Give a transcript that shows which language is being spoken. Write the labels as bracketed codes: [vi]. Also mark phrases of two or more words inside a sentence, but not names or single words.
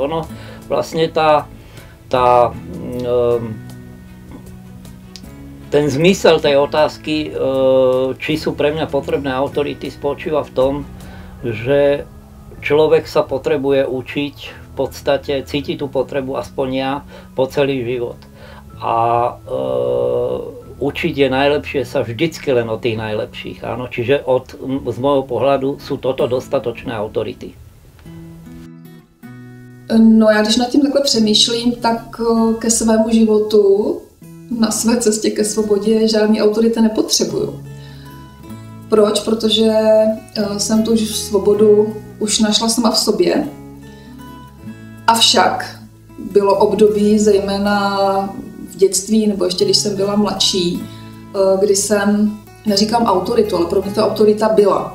[sk] Ono vlastne ten zmysel tej otázky, či sú pre mňa potrebné autority, spočíva v tom, že človek sa potrebuje učiť, v podstate cíti tú potrebu aspoň ja po celý život. A učiť je najlepšie sa vždycky len od tých najlepších. Áno? Čiže z môjho pohľadu sú toto dostatočné autority. [cs] No já když nad tím takhle přemýšlím, tak ke svému životu, na své cestě ke svobodě žádný autority nepotřebuju. Proč? Protože jsem tu svobodu už našla sama v sobě. Avšak bylo období, zejména v dětství, nebo ještě když jsem byla mladší, kdy jsem, neříkám autoritu, ale pro mě to autorita byla.